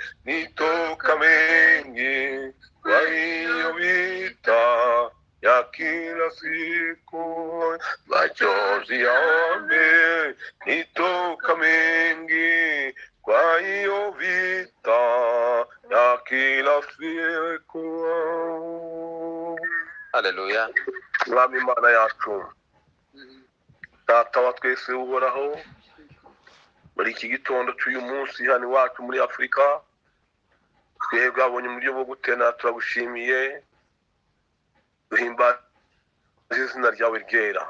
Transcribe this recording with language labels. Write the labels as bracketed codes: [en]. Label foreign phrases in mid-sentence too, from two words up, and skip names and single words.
[sw] nitoka mengi, kwa hiyo vita ya kila siku, machozi yamenitoka mengi kwa hiyo vita ya kila siku. Haleluya. [rn] Mwami Imana yacu, Data wa twese uhoraho, muri iki gitondo cy'uyu munsi hano iwacu muri Afurika, twebwe abonye mu buryo bwo gutena turagushimiye, duhimbaza izina ryawe ryera.